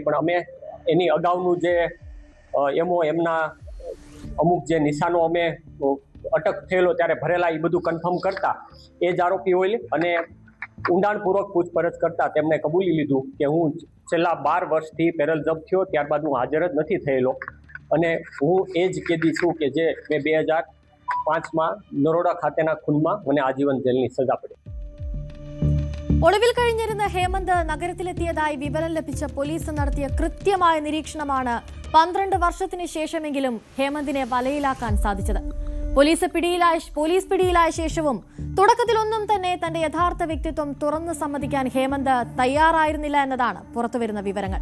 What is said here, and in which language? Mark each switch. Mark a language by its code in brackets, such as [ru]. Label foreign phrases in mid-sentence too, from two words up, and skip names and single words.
[gu] પણ અમે એની અગાઉનું જે એમના અમુક જે નિશાનો અમે અટક થયેલો ત્યારે ભરેલા એ બધું કન્ફર્મ કરતા એ જ આરોપી હોય. અને ઊંડાણપૂર્વક પૂછપરછ કરતા તેમણે કબૂલી લીધું કે હું છેલ્લા 12 વર્ષથી પેરલ જપ્ત થયો, ત્યારબાદ હું હાજર જ નથી થયેલો. અને હું એ જ કેદી છું કે જે મેં 2005માં નરોડા ખાતેના ખૂનમાં મને આજીવન જેલની સજા પડી. [ml] ഒളിവിൽ കഴിഞ്ഞിരുന്ന ഹേമന്ത് നഗരത്തിലെത്തിയതായി വിവരം ലഭിച്ച പോലീസ് നടത്തിയ കൃത്യമായ നിരീക്ഷണമാണ് 12 വർഷത്തിന് ശേഷമെങ്കിലും ഹേമന്തിനെ വലയിലാക്കാൻ സാധിച്ചത്. പോലീസ് പിടിയിലായ ശേഷവും തുടക്കത്തിലൊന്നും തന്നെ തന്റെ യഥാർത്ഥ വ്യക്തിത്വം തുറന്നു സമ്മതിക്കാൻ ഹേമന്ത് തയ്യാറായിരുന്നില്ല എന്നതാണ് പുറത്തുവരുന്ന വിവരങ്ങൾ.